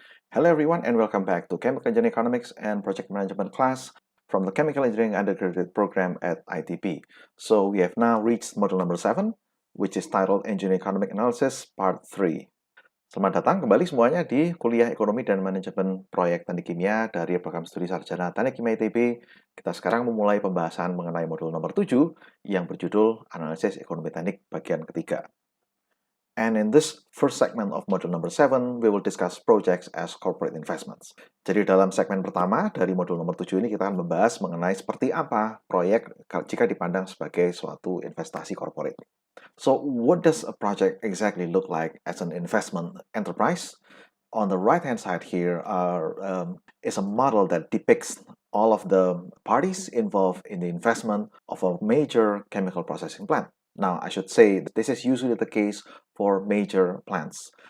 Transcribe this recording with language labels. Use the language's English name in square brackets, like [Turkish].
[English] Hello everyone and welcome back to Chemical Engineering Economics and Project Management class from the Chemical Engineering Undergraduate Program at ITP. So we have now reached module number 7, which is titled Engineering Economic Analysis Part 3. [Indonesian] Selamat datang kembali semuanya di Kuliah Ekonomi dan Manajemen Proyek Teknik Kimia dari Program Studi Sarjana Teknik Kimia ITB. Kita sekarang memulai pembahasan mengenai modul nomor 7 yang berjudul Analisis Ekonomi Teknik bagian ketiga. [English] And in this first segment of module number 7, we will discuss projects as corporate investments. [Indonesian] Jadi dalam segmen pertama dari modul nomor 7 ini kita akan membahas mengenai seperti apa proyek jika dipandang sebagai suatu investasi corporate. [English] So what does a project exactly look like as an investment enterprise? On the right-hand side here is a model that depicts all of the parties involved in the investment of a major chemical processing plant. Now, I should say that this is usually the case for major plants.